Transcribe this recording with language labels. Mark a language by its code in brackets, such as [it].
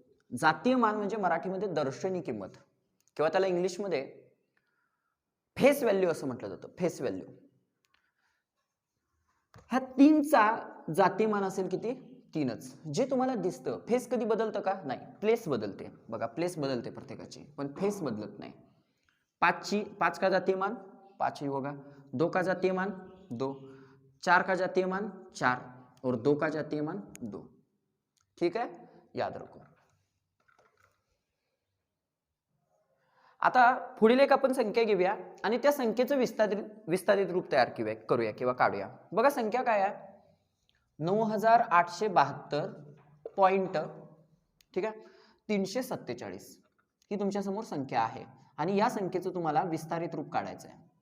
[mr] जातीय मान म्हणजे मराठीमध्ये दर्शनी किंमत किंवा त्याला इंग्लिशमध्ये फेस व्हॅल्यू असं म्हटलं जातं, फेस व्हॅल्यू। ह्या 3चा जातीय मान असेल किती 3च, जे तुम्हाला दिसतं। फेस कधी बदलतं का, नाही, प्लेस बदलते बघा, प्लेस बदलते प्रत्येकाची, पण फेस बदलत नाही। [hi] 5 का जातीय मान 5 ही होगा, 2 का जातीय मान 2, 4 का जातीय मान 4 और 2 का जातीय मान 2, ठीक है, याद रखो। [mr] आता पुढील एक आपण संख्या घेऊया आणि त्या संख्येचं विस्तारित रूप तयार करूया किंवा काढूया। बघा संख्या काय आहे 9872 पॉइंट, ठीक आहे 347 ही तुमच्या समोर संख्या आहे आणि या संख्येचं तुम्हाला विस्तारित रूप काढायचं आहे।